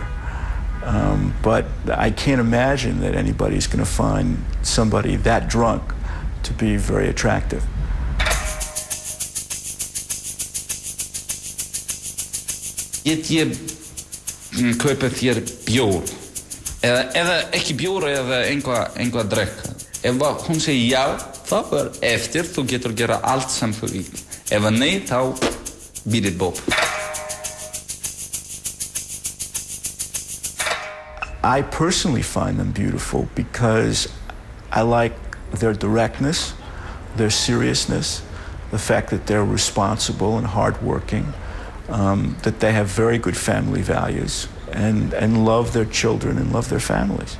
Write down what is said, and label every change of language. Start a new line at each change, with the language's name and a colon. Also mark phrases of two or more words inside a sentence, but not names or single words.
English: But I can't imagine that anybody's going to find somebody that drunk to be very attractive.
Icelandic: Get ég kaupa þér bjór eða ekki bjór eða einhvað að drekka. Ef hún segir já, þá eftir þú getur gera allt sem þú vill. Ef nei, þá
English: beat it Bob. I personally find them beautiful because I like their directness, their seriousness, the fact that they're responsible and hardworking, that they have very good family values and love their children and love their families.